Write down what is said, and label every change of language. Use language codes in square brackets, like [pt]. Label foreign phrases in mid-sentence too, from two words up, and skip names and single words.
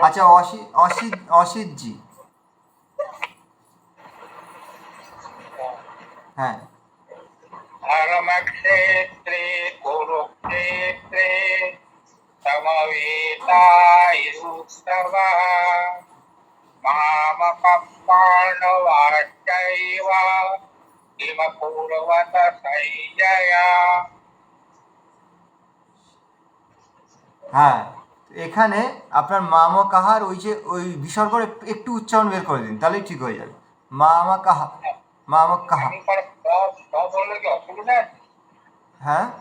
[bn] আচ্ছা, অসিতজি। হ্যাঁ, [sa] ধর্মক্ষেত্রে কুরুক্ষেত্রে সমবেতাयुत्सवः मामकः पाण्डवाश्चैव किमकुर्वत सञ्जय। [bn] হ্যাঁ, এখানে আপনার মামা কাহার ওই বিসর্গর একটু উচ্চারণ বের করে দিন, তাহলেই ঠিক হয়ে যাবে। মামা কাহা, মামা কাহা। আমি পরে বললে কি অসুবিধা আছে? হ্যাঁ